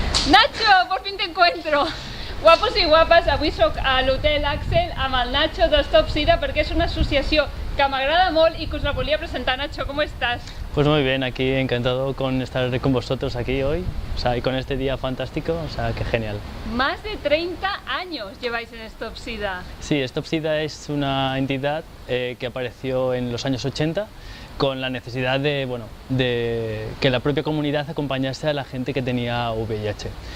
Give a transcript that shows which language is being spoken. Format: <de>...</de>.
<es>Nacho, por fin te encuentro.</es> <ca>Guapos i guapes, avui soc a l'Hotel Axel amb el Nacho de Stop Sida perquè és una associació que m'agrada molt i que us la volia presentar.</ca> <es>Nacho, ¿cómo estás? Pues muy bien, aquí encantado con estar con vosotros aquí hoy, y con este día fantástico, que genial. Más de 30 años lleváis en Stop Sida. Sí, Stop Sida es una entidad que apareció en los años 80 con la necesidad de que la propia comunidad acompañase a la gente que tenía VIH.</es>